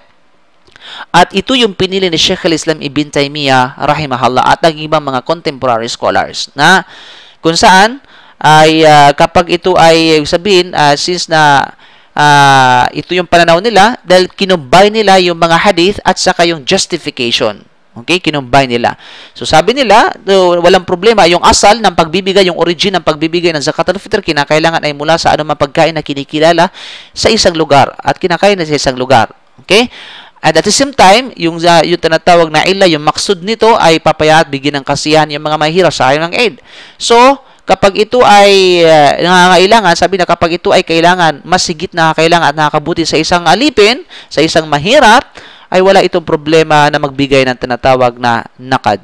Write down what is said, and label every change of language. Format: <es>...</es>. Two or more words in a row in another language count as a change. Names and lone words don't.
<tl>At ito yung pinili ni Sheikh al-Islam Ibn Taymiyyah rahimahullah at ang ibang mga</tl> <en>contemporary scholars</en> <tl>na kung saan ay kapag ito ay sabihin since na ito yung pananaw nila dahil kinumbay nila yung mga hadith at saka yung justification. Okay, kinumbay nila. So sabi nila, walang problema yung asal ng pagbibigay, yung origin ng pagbibigay ng</tl> <ar>زكاة الفطر</ar> <tl>kinakailangan ay mula sa anumang pagkain na kinikilala sa isang lugar at kinakain na sa isang lugar.</tl> <en>Okay? And at the same time,</en> <tl>yung tinatawag na illa, yung maksud nito ay papayat, bigyan ng kasiyahan yung mga mahirap sa araw ng Eid. So, kapag ito ay nangangailangan, sabi na kapag ito ay kailangan, mas higit na kailangan at nakakabuti sa isang alipin, sa isang mahirap, ay wala itong problema na magbigay ng tinatawag na nakad.</tl>